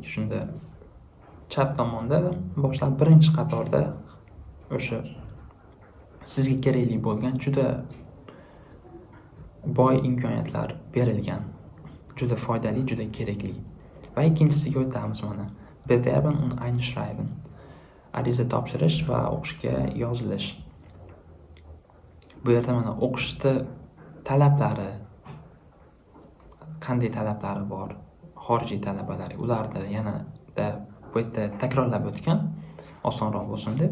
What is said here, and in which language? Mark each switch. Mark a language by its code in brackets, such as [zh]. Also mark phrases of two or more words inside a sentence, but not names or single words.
[uz] Shunda chap tomonda boshlab birinchi qatorda o'sha sizga kerakli bo'lgan juda boy imkoniyatlar berilgan. Juda foydali, juda kerakli. Va ikkinchisiga o'tamiz mana. [de] Bewerben und einschreiben. [uz] Ariza topshirish va o'qishga yozilish. Bu yerda mana o'qishda talablari, qanday talablari bor, xorijiy talabalar, ularni yanada bu yerda takrorlab o'tgan, osonroq bo'lsin deb.